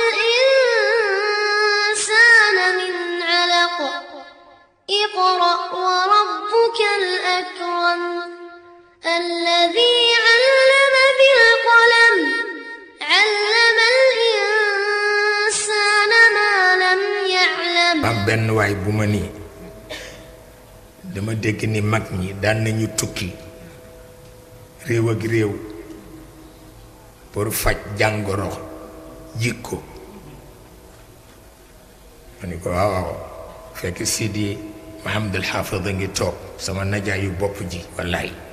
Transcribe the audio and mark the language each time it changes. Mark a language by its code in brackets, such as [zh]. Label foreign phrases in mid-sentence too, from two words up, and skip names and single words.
[ar] الإنسان من علق اقرأ وربك الأكرم الذي علم بالقلم علم الإنسان ما لم يعلم [wo] am benn waay bu ma nii dama dégg ni mag ñi daan nañu tukki réew ak réew pour faj jàngoro jikko ma ni ko waaw fekk Sidi Mahamadul Haafid a ngi toog sama najaayu bopp ji wallaay